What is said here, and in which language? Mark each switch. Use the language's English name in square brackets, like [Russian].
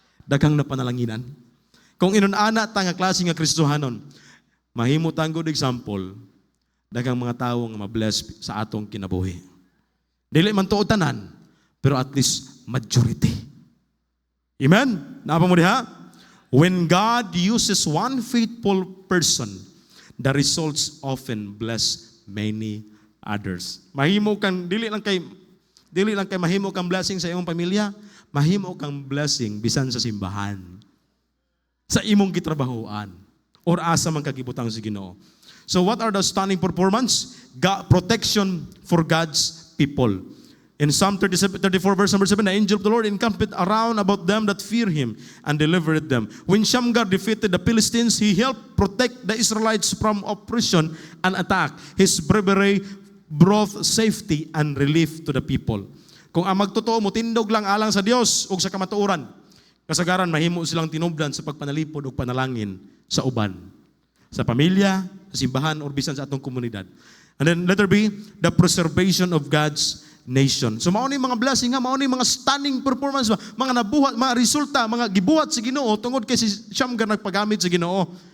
[Cebuano] Daghang napanalanginan. Kung inunana ta nga klase nga Kristohanon, mahimo tang good example, daghang mga tawo nga ma-bless sa atong kinabuhi. Dili man tuod tanan, pero at least majority. Amen? Naapa mo diha? [English] When God uses one faithful person, the results often bless many others. [Cebuano] Mahimo kang dili lang kay mahimo kang blessing sa imong pamilya, mahimo kang blessing bisan sa simbahan. Sa imong gitrabahoan or asa man kagibutang sa Ginoo. [English] So what are the stunning performance? Protection for God's people. In Psalm 34 verse number 7, the angel of the Lord encamped around about them that fear Him and delivered them. When Shamgar defeated the Philistines, he helped protect the Israelites from oppression and attack. His bravery brought safety and relief to the people. [Cebuano] Kung ang magtotoo mo, tindog lang alang sa Dios o sa kamatuoran, kasagaran mahimo silang tinubdan sa pagpanalipod o panalangin sa uban, sa pamilya, sa simbahan, or bisan sa atong komunidad. [English] And then letter B, the preservation of God's nation. [Cebuano] So mao ni mga blessing nga, mao ni mga stunning performance, mga nabuhat, mga resulta, mga gibuhat sa Ginoo tungod kay si Shamgar nagpagamit sa Ginoo.